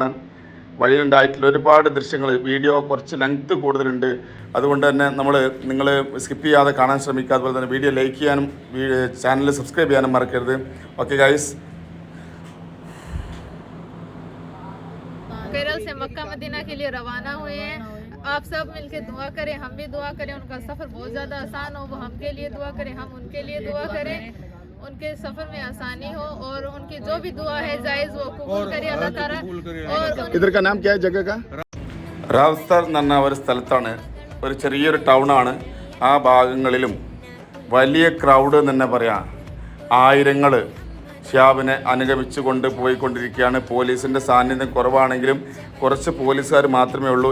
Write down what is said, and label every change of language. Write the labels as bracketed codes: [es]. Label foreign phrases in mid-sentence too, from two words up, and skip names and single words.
[ml] വഴിയിലുണ്ടായിട്ടുള്ള ഒരുപാട് ദൃശ്യങ്ങൾ, വീഡിയോ കുറച്ച് ലെങ്ത് കൂടുതലുണ്ട്, അതുകൊണ്ട് തന്നെ നിങ്ങൾ സ്കിപ്പ് ചെയ്യാതെ കാണാൻ ശ്രമിക്കുക. അതുപോലെ തന്നെ വീഡിയോ ലൈക്ക് ചെയ്യാനും ചാനൽ സബ്സ്ക്രൈബ് ചെയ്യാനും മറക്കരുത്. [en] okay guys. [hi] कल से मक्का मदीना के लिए रवाना हुए हैं। आप सब मिलकर दुआ करें, हम भी दुआ करें, उनका सफ़र बहुत ज़्यादा आसान हो, वो हमके लिए दुआ करें, हम उनके लिए दुआ करें, उनके सफ़र में आसानी हो और उनकी जो भी दुआ है जायज़ वो कबूल करे अल्लाह ताला। और इधर का नाम क्या है जगह का? [ml] റാവ്സ്താർ എന്ന് പറഞ്ഞ ഒരു സ്ഥലത്താണ്, ഒരു ചെറിയൊരു ടൗണാണ്. ആ ഭാഗങ്ങളിലും വലിയ ക്രൗഡ് എന്ന് തന്നെ പറയാം. ആയിരങ്ങൾ ഷിഹാബിനെ അനുഗമിച്ചു കൊണ്ട് പോയിക്കൊണ്ടിരിക്കുകയാണ്. പോലീസിൻ്റെ സാന്നിധ്യം കുറവാണെങ്കിലും കുറച്ച് പോലീസുകാർ മാത്രമേ ഉള്ളൂ.